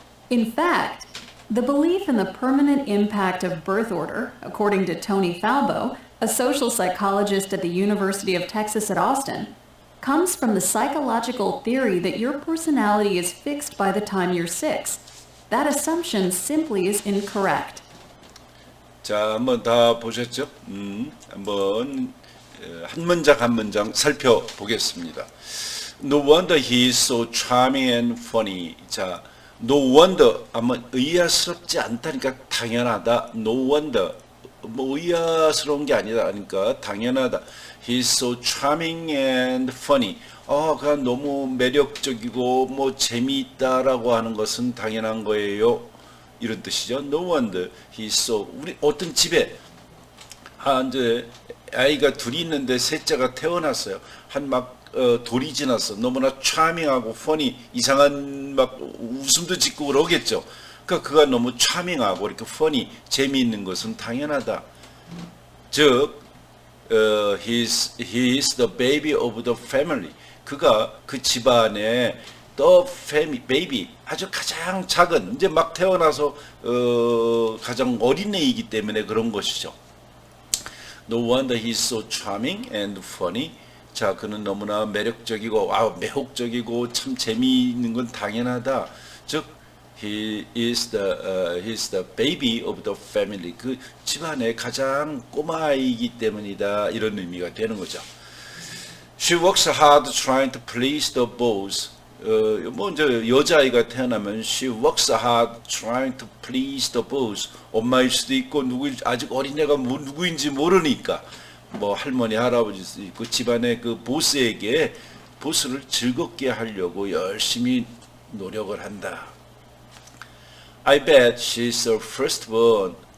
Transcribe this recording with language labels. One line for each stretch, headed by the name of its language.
English: In fact, the belief in the permanent impact of birth order, according to Tony Falbo, a social psychologist at the University of Texas at Austin, comes from the psychological theory that your personality is fixed by the time you're 6. That assumption simply is incorrect.
Korean: 자, 한번 다 보셨죠? 한번 한 문장 한 문장 살펴보겠습니다.
English: No wonder he is so charming and funny.
Korean: 자,
English: no wonder
Korean: 한번 의아스럽지 않다니까 당연하다.
English: No wonder
Korean: 뭐 의아스러운 게 아니다. 그러니까 당연하다.
English: He is so charming and funny.
Korean: 그가 너무 매력적이고 뭐 재미있다라고 하는 것은 당연한 거예요. 이런 뜻이죠.
English: No wonder he's so.
Korean: 우리 어떤 집에 이제 아이가 둘이 있는데 셋째가 태어났어요. 돌이 지났어. 너무나 차밍하고 펀이 이상한 막 웃음도 짓고 그러겠죠. 그러니까 그가 너무 차밍하고 이렇게 펀이 재미있는 것은 당연하다. 즉,
English: he is the baby of the family.
Korean: 그가 그 집안의
English: the family, baby,
Korean: 아주 가장 작은, 이제 막 태어나서 가장 어린 애이기 때문에 그런 것이죠.
English: No wonder he's so charming and funny.
Korean: 자, 그는 너무나 매력적이고 매혹적이고 참 재미있는 건 당연하다. 즉,
English: he's the baby of the family.
Korean: 그 집안의 가장 꼬마아이이기 때문이다. 이런 의미가 되는 거죠.
English: She works hard trying to please the boys.
Korean: 뭐 이제 여자아이가 태어나면
English: she works hard trying to please the boys.
Korean: 엄마일 수도 있고 아직 어린애가 누구인지 모르니까 뭐 할머니 할아버지일 수도 있고 집안의 그 보스에게 보스를 즐겁게 하려고 열심히 노력을 한다.
English: I bet she's the firstborn.